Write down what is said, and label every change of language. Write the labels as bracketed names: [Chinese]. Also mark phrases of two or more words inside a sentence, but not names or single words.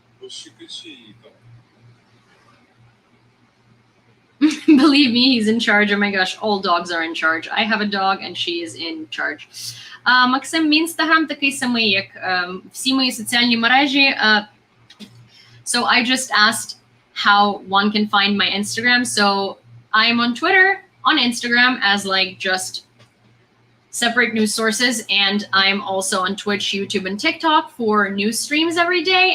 [English] Believe me, he's in charge. Oh my gosh, all dogs are in charge. I have a dog and she is in charge. [Ukrainian] Максим, мій інстаграм такий самий, як всі мої соціальні мережі. [English] So I just asked how one can find my Instagram. So I'm on Twitter, on Instagram as like just separate news sources, and I'm also on Twitch, YouTube, and TikTok for news streams every day.